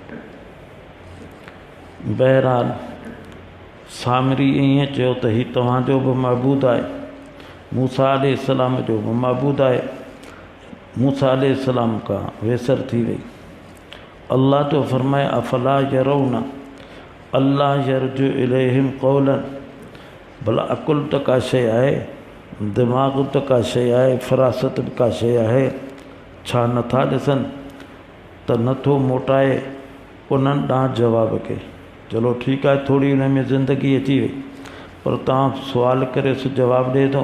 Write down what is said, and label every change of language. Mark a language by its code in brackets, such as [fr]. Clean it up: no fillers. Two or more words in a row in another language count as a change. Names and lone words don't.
[sd] बहरहाल सामरी ईअं चयो त हीउ तव्हांजो बि महबूद आहे, मूसा अलैहिस्सलाम जो बि महबूद आहे। मूसा अलैहिस्सलाम खां वेसर थी वई। الله ٿو فرمائي [ar] أفلا يرون ألا يرجع إليهم قولا, [sd] भला अकुल त का शइ आहे, दिमाग़ त का शइ आहे, फ़रासत बि का शइ आहे, छा नथा ॾिसनि त नथो मोटाए उन्हनि ॾांहुं जवाब खे। चलो ठीकु आहे, थोरी हुन में ज़िंदगी अची वई, पर तव्हां सुवाल करे सो जवाबु ॾिए थो।